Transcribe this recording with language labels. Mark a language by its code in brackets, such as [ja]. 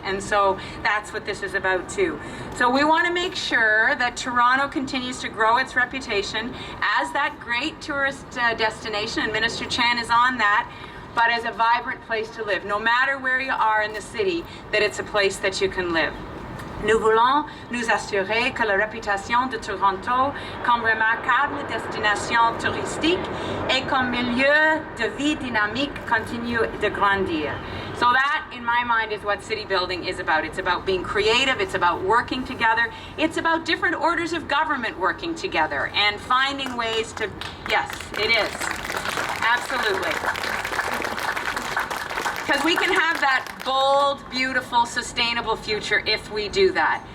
[en] And so that's what this is about too. So we want to make sure that Toronto continues to grow its reputation as that great tourist destination, and Minister Chan is on that, but as a vibrant place to live. No matter where you are in the city, that it's a place that you can live. [fr] Nous voulons nous assurer que la réputation de Toronto comme remarquable destination touristique et comme milieu de vie dynamique continue de grandir. [en] So that in my mind, is what city building is about. It's about being creative, it's about working together, it's about different orders of government working together and finding ways to, yes, it is. Absolutely. Because we can have that bold, beautiful, sustainable future if we do that.